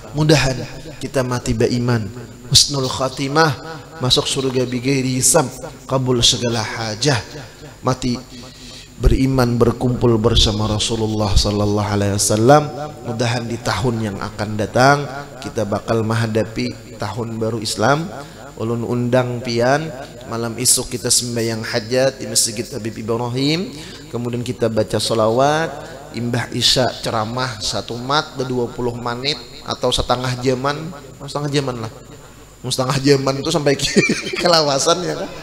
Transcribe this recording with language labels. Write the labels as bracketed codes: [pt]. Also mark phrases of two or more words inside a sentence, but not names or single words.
[id] Mudahan kita mati beriman, [ar] حسن الخاتمة, [id] masuk surga [ar] بغير حساب, [id] kabul segala hajah, mati beriman, berkumpul bersama Rasulullah [ar] صلى الله عليه وسلم. [id] Mudahan di tahun yang akan datang kita bakal menghadapi tahun baru Islam. [bjn] Ulun undang pian malam isuk kita sembahyang hajat di Masjid Habib Ibrahim, kemudian kita baca sholawat, imbah isya ceramah 1 mat 20 menit atau setengah jaman lah, setengah jaman itu sampai kelawasan ya kan.